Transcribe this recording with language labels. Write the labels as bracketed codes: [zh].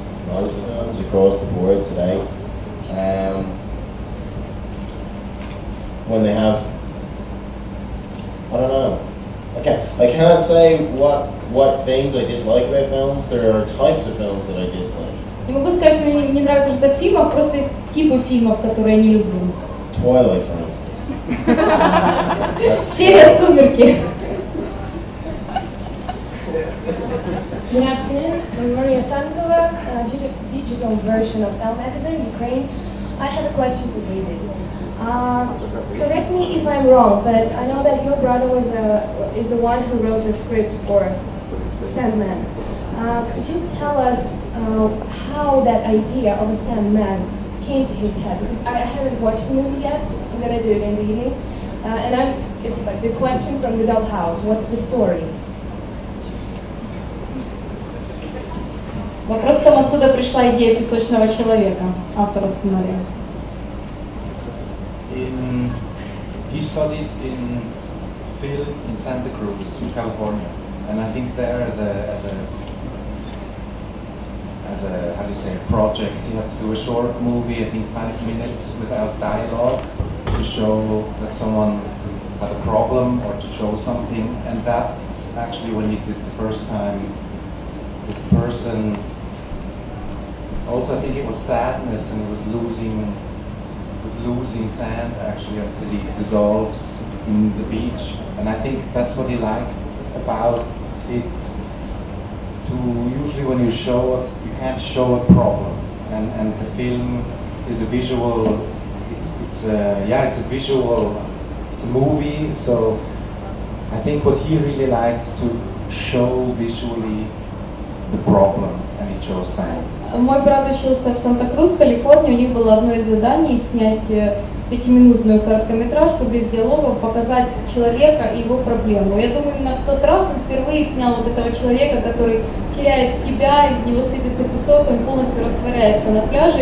[en] most films across the board today. When they have, I don't know. I can't say what things I dislike about films. There are types of films that I dislike. [ru] Не могу сказать, что мне не нравится что-то в фильмах, просто есть типы фильмов, которые я не люблю. [en] Twilight, for instance. [ru] Серия «Сумерки». [en] Good afternoon, I'm Maria Sangova, digital version of Elle magazine, Ukraine. I have a question for David. Correct me if I'm wrong, but I know that your brother is the one who wrote the script for Sandman. Could you tell us how that idea of a Sandman came to his head? Because I haven't watched the movie yet. I'm gonna do it in the evening. It's like the question from the Dollhouse. What's the story? [ru] Вопрос в том, откуда пришла идея «Песочного человека», автора сценария. [en] He studied in film in Santa Cruz, California, and I think there as a how do you say, a project, he had to do a short movie, I think 5 minutes without dialogue, to show that someone had a problem or to show something, and that's actually when he did the first time. This person, also I think it was sadness, and it was losing sand actually until he dissolves in the beach, and I think that's what he liked about it. Usually when you can't show a problem, and the film is a visual. It's a visual. It's a movie, so I think what he really liked is to show visually the problem, and he chose sand. [ru] Мой брат учился в Санта-Крус, Калифорния. У них было одно из заданий снять 5-минутную короткометражку без диалогов, показать человека и его проблему. Я думаю, именно в тот раз он впервые снял вот этого человека, который теряет себя, из него сыпется песок, он полностью растворяется на пляже.